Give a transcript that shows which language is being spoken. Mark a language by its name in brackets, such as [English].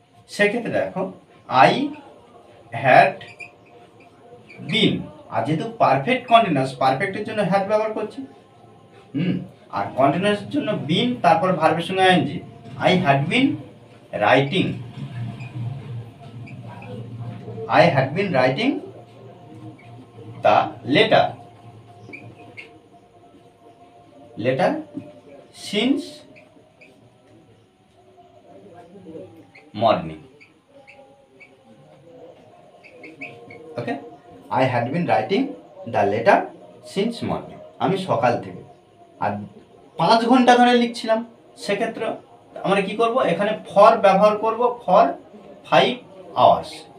[Bangla] সেক্ষেত্রে দেখো [English] I had been, [Bangla] আর যেহেতু পারফেক্ট কন্টিনিউয়াস, পারফেক্টের জন্য হ্যাড ব্যবহার করছি, আর কন্টিনিউয়াসের জন্য বিন, তারপর ভার্বের সঙ্গে ING. [English] I had been writing I had been writing the letter since morning. Okay, I had been writing the letter since morning, [Bangla] আমি সকাল থেকে, আর 5 ঘন্টা ধরে লিখছিলাম। সেক্ষেত্রে আমরা কি করব, এখানে ফর ব্যবহার করব, [English] For 5 hours.